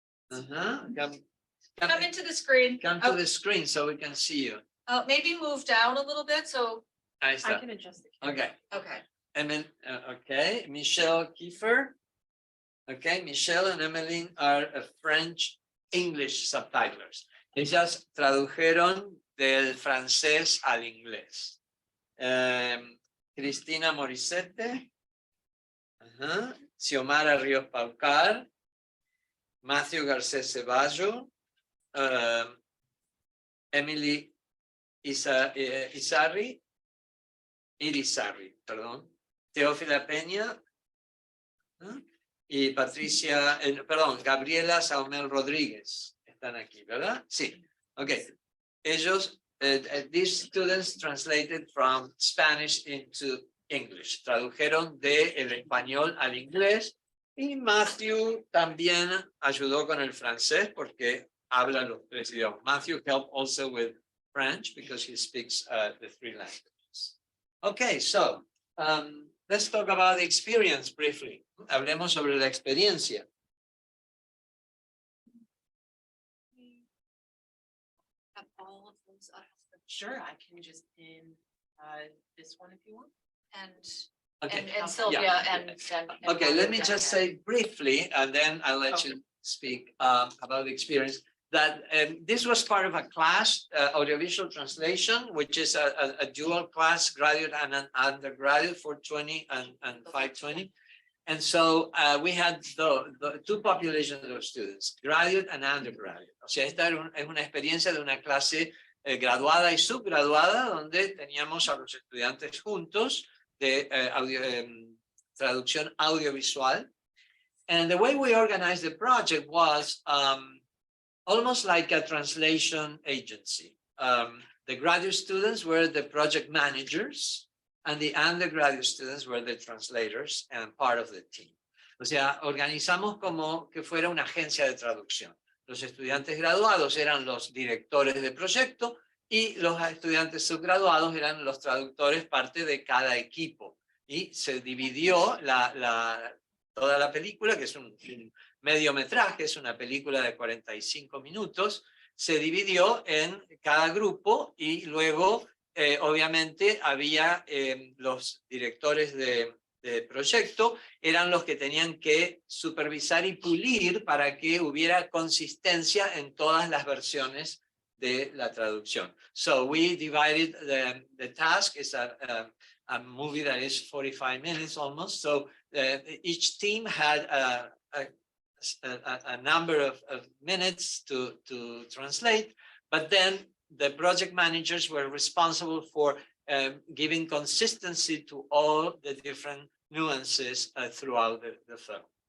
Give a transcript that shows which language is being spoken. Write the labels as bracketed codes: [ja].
[en] Come into the screen. Come to the screen so we can see you. Oh, maybe move down a little bit, so, [es] Ahí está. [en] can adjust it. Okay. okay. Okay, Michelle Kiefer. Okay, Michelle and Emmeline are French English subtitlers. [es] Ellas tradujeron del francés al inglés. Cristina Morissette. Xiomara Ríos Paucar. Matthew Garcés Ceballo. Emily Irizarry, perdón. Teófila Peña. Y Patricia, Gabriela Saumel Rodríguez están aquí, ¿verdad? Sí, okay. Ellos, [en] these students translated from Spanish into English, [es] tradujeron del español al inglés, y Matthew también ayudó con el francés porque habla los tres idiomas. [en] Matthew helped also with French because he speaks the three languages. Okay, so let's talk about the experience briefly. [es] Hablemos sobre la experiencia. [en] Have all of those Sure, I can just pin this one if you want. Okay. And Sylvia and. Okay, let me just say briefly, and then I'll let Okay. you speak about the experience. That this was part of a class, audiovisual translation, which is a dual class, graduate and an undergraduate, 420 and 520. And so we had the two populations of students, graduate and undergraduate. [es] O sea, esta es una experiencia de una clase graduada y subgraduada, donde teníamos a los estudiantes juntos de traducción audiovisual. [en] And the way we organized the project was almost like a translation agency. The graduate students were the project managers, and the undergraduate students were the translators and part of the team. [es] O sea, organizamos como que fuera una agencia de traducción. Los estudiantes graduados eran los directores de proyecto y los estudiantes subgraduados eran los traductores, parte de cada equipo. Y se dividió toda la película, que es un mediometraje, es una película de 45 minutos, se dividió en cada grupo y luego, obviamente, había los directores de proyecto, eran los que tenían que supervisar y pulir para que hubiera consistencia en todas las versiones de la traducción. [en] So we divided the task. It's a movie that is 45 minutes almost. So each team had a number of minutes to translate, but then the project managers were responsible for giving consistency to all the different nuances throughout the film.